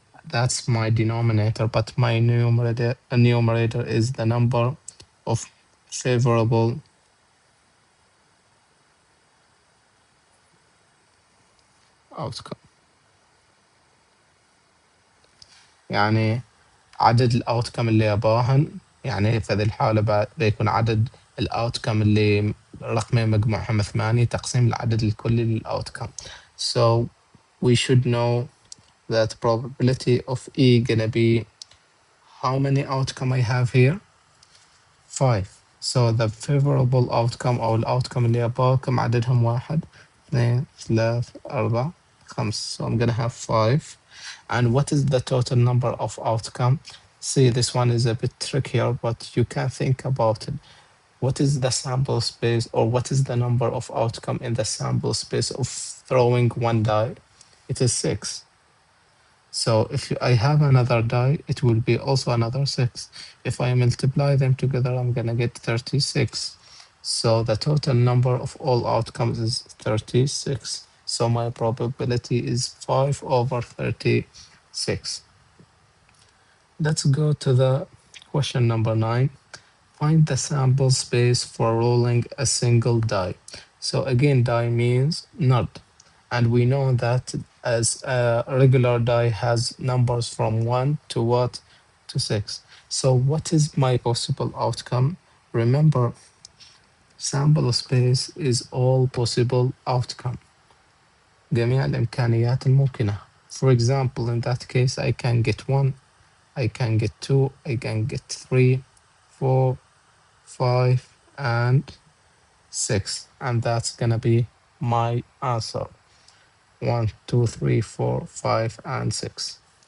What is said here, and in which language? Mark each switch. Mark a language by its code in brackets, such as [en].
[en] that's my denominator, but my numerator is the number of favorable outcome. [ar] يعني عدد الاوتكم اللي يباهن، يعني في هذه الحالة بيكون عدد الاوتكم اللي رقمين مجموعهم 8 تقسيم العدد الكلي للاوتكم. [en] So we should know that probability of E gonna be how many outcome I have here? 5. So the favorable outcome [ar] أو الأوتكم اللي يباه كم عددهم؟ 1 2 3 4 5. [en] So I'm gonna have 5. And what is the total number of outcome? See, this one is a bit trickier, but you can think about it. What is the sample space, or what is the number of outcome in the sample space of throwing one die? It is 6. So if I have another die, it will be also another 6. If I multiply them together, I'm gonna get 36. So the total number of all outcomes is 36. So my probability is 5 over 36. Let's go to the question number 9. Find the sample space for rolling a single die. So again, die means node. And we know that as a regular die has numbers from 1 to what? To 6. So what is my possible outcome? Remember, sample space is all possible outcome. [ar] جميع الإمكانيات الممكنة. [en] For example, in that case, I can get 1, I can get 2, I can get 3, 4, 5, and 6. And that's gonna be my answer. 1, 2, 3, 4, 5, and 6.